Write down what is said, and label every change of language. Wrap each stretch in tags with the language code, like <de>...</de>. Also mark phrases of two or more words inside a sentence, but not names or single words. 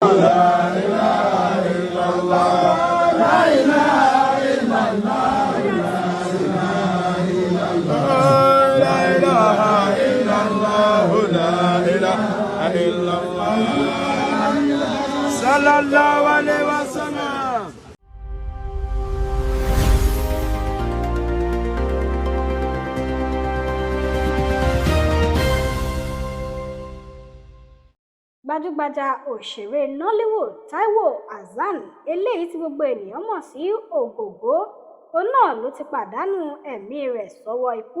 <ar>لا إله إلا الله، لا إله إلا الله، لا إله إلا الله، لا إله إلا الله، صلى الله عليه وسلم.</ar> <yo>Gbajúgbajà òṣèré Nollywood Taiwo Hassan eléyìí tí gbogbo ènìyàn mọ̀ sí Ògògó òun náà ló ti pàdánù ẹ̀mí rẹ̀ sọ́wọ́ ikú.</yo>